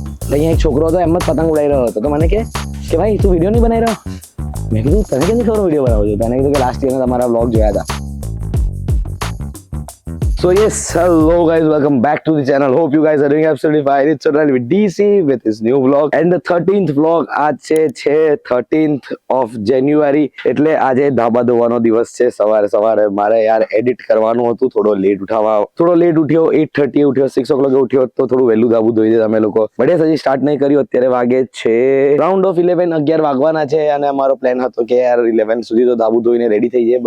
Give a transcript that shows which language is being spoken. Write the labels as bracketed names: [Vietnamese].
[Gujarati] અહીંયા એક છોકરો હતો, એમ જ પતંગ ઉડાઈ રહ્યો હતો, તો મને કે ભાઈ તું વિડીયો નહીં બનાવી રહ્યો? મેં કીધું તને કેમ ખબર વિડીયો બનાવો છો? તને કીધું કે લાસ્ટ યરના તમારા વ્લોગ જોયા હતા. [English] So yes, hello guys, welcome back to the channel. Hope you guys are doing absolutely fine. It's Sonal with DC with his new vlog and the 13th vlog. [Gujarati] આજ છે [English] 13th of January. [Gujarati] એટલે આજે ધાબા ધોવાનો દિવસ છે. સવારે મારે યાર એડિટ કરવાનું હતું, થોડો લેટ ઉઠ્યો, 8:30 ઉઠ્યો, 6 o'clock ઉઠ્યો તો થોડું વહેલું ધાબુ ધોઈ દે અમે લોકો. બડે હજી સ્ટાર્ટ નહીં કર્યું. અત્યારે વાગે છે રાઉન્ડ ઓફ 11 વાગવાના છે અને અમારો પ્લાન હતો કે યાર 11 સુધી તો ધાબુ ધોઈને રેડી થઈ જાય.